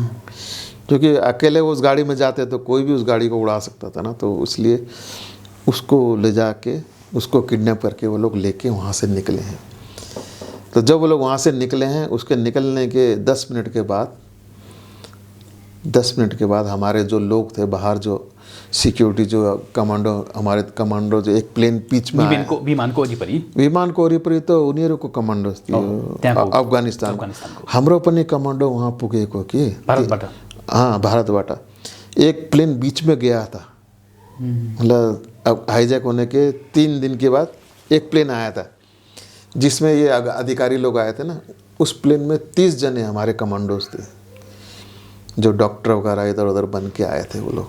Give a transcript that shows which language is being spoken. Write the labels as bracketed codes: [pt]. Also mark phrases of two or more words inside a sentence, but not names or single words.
[hi] क्योंकि अकेले वो उस गाड़ी में जाते तो कोई भी उस गाड़ी को उड़ा सकता था ना, तो इसलिए उसको ले जाके उसको किडनैप करके वो लोग लेके वहाँ से निकले हैं। तो जब वो लोग वहाँ से निकले हैं, उसके निकलने के 10 मिनट के बाद हमारे जो लोग थे बाहर, जो सिक्योरिटी जो कमांडो, हमारे कमांडो जो एक प्लेन बीच में आया, [ne] विमान को वरिपरि तो उनीहरूको कमांडो थियो अफगानिस्तान, हाम्रो पनि कमांडो वहाँ पुगेको कि भारतबाट [hi] एक प्लेन बीच में गया था। मतलब अब हाईजैक होने के 3 दिन के बाद एक प्लेन आया था जिसमें ये अधिकारी लोग आए थे ना। उस प्लेन में 30 जने हमारे कमांडोज थे, जो डॉक्टर वगैरह इधर उधर बन के आए थे वो लोग।